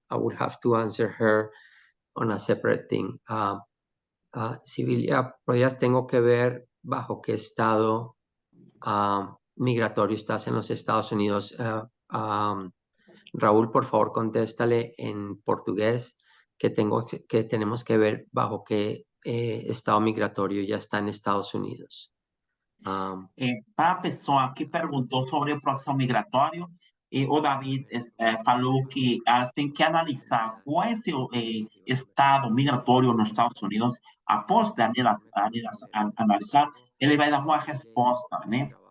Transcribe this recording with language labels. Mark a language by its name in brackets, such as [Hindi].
[English] I would have to answer her on a separate thing. [Spanish] Sibilia, pues tengo que ver bajo qué estado migratorio estás en los Estados Unidos. Raúl, por favor, contéstale en portugués que tenemos que ver bajo qué estado migratorio ya está en Estados Unidos. [Portuguese] Para a pessoa que perguntou sobre o processo migratório, o David falou que elas têm que analisar qual é o seu estado migratório nos Estados Unidos. Após analisar, ele vai dar uma resposta, né?